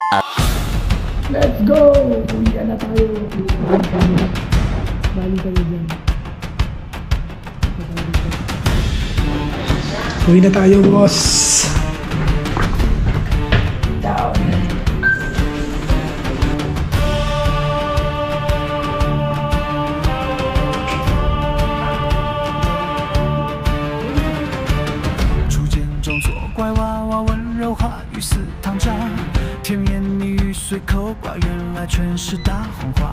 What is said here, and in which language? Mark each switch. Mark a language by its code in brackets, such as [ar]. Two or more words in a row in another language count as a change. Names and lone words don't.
[en] Let's go! [tl] Uwi na tayo. Bali tayo dyan. Uwi na tayo, boss. Down. [zh] 甜言蜜语随口挂，原来全是大谎话。